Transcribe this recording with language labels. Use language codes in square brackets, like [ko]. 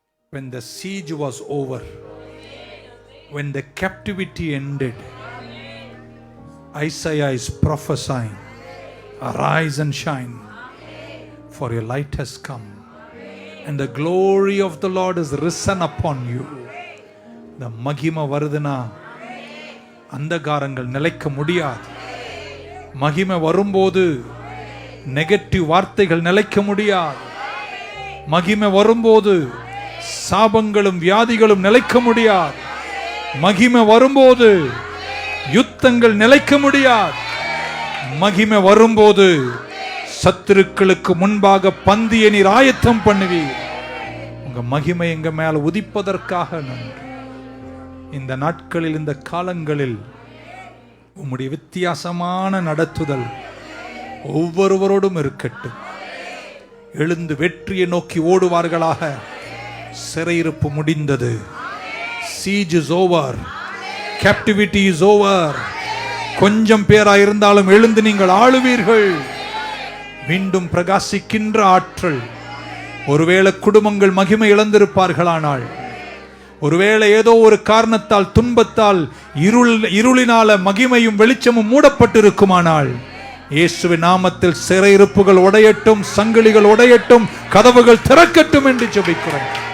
[en] When the siege was over, when the captivity ended, Isaiah is prophesying, arise and shine, for your light has come, and the glory of the Lord is risen upon you. [ta] The மகிமை வருதுனா அந்தகாரங்கள் நிலைக்க முடியாது. மகிமை வரும்போது negative வார்த்தைகள் நிலைக்க முடியாது. மகிமை வரும்போது சாபங்களும் வியாதிகளும் நிலைக்க முடியாது. மகிமை வரும்போது யுத்தங்கள் நிலைக்க முடியாது. மகிமை வரும்போது சத்துருக்களுக்கு முன்பாக பந்தியை நீர் ஆயத்தம் பண்ணுவீர். உங்க மகிமை எங்க மேல உதிப்பதற்காக நன்றி. இந்த நாட்களில், இந்த காலங்களில் உம்முடைய வித்தியாசமான நடத்துதல் ஒவ்வொருவரோடும் இருக்கட்டும். எழுந்து வெற்றியை நோக்கி ஓடுவார்களாக. சிறையிருப்பு முடிந்தது. [en] siege is over, captivity is over. [ta] கொஞ்சம் பேரா இருந்தாலும் எழுந்து நீங்கள் ஆளுவீர்கள். மீண்டும் பிரகாசிக்கின்ற ஆற்றல். ஒருவேளை குடும்பங்கள் மகிமை இழந்திருப்பார்களானால், ஒருவேளை ஏதோ ஒரு காரணத்தால், துன்பத்தால், இருளினால மகிமையும் வெளிச்சமும் மூடப்பட்டிருக்குமானால், இயேசுவின் நாமத்தில் சிறையிருப்புகள் உடையட்டும், சங்கிலிகள் உடையட்டும், கதவுகள் திறக்கட்டும் என்று ஜெபிக்கிறேன்.